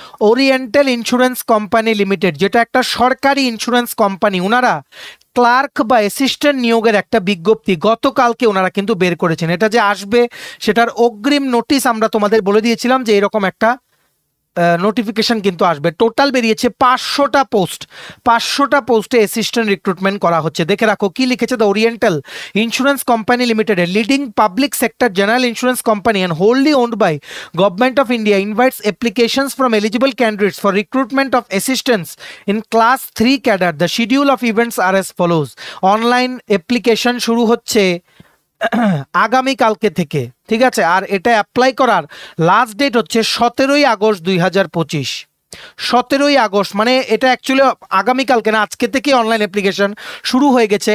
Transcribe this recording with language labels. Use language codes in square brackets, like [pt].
[bn] Oriental insurance company limited যেটা একটা সরকারি ইন্স্যুরেন্স কোম্পানি, ওনারা ক্লার্ক বা অ্যাসিস্ট্যান্ট নিয়োগের একটা বিজ্ঞপ্তি গতকালকে ওনারা কিন্তু বের করেছেন। এটা যে আসবে সেটার অগ্রিম নোটিশ আমরা তোমাদের বলে দিয়েছিলাম যে এরকম একটা নোটিফিকেশন কিন্তু আসবে। টোটাল বেরিয়েছে 500টা পোস্ট, 500টা পোস্টে অ্যাসিস্ট্যান্ট রিক্রুটমেন্ট করা হচ্ছে। দেখে রাখো কি লিখেছে। [en] The Oriental Insurance Company Limited, a leading public sector general insurance company and wholly owned by Government of India, invites applications from eligible candidates for recruitment of assistants in class 3 cadre. The schedule of events are as follows. [bn] Online application শুরু হচ্ছে আগামী কালকে থেকে, ঠিক আছে? আর এটা apply করার last date হচ্ছে 17ই আগস্ট 2025। 17ই আগস্ট মানে এটা অ্যাকচুয়ালি আগামীকালকে না, আজকে থেকে অনলাইন অ্যাপ্লিকেশন শুরু হয়ে গেছে।